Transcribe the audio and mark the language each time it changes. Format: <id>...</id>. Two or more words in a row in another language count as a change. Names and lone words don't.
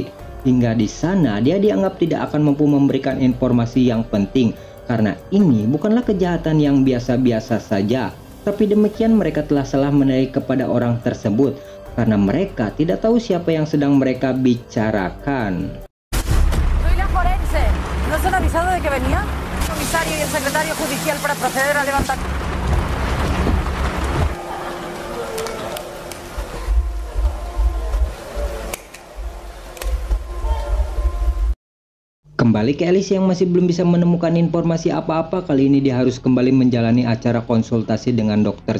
<id>Hingga di sana dia dianggap tidak akan mampu memberikan informasi yang penting. Karena ini bukanlah kejahatan yang biasa-biasa saja. Tapi demikian mereka telah salah menilai kepada orang tersebut. Karena mereka tidak tahu siapa yang sedang mereka bicarakan.</id> <es>Soy la forense. ¿No se han avisado de que venía? El comisario y el secretario judicial para proceder a levantar.</es> <id>Kembali ke Alice yang masih belum bisa menemukan informasi apa-apa. Kali ini dia harus kembali menjalani acara konsultasi dengan Dr.</id>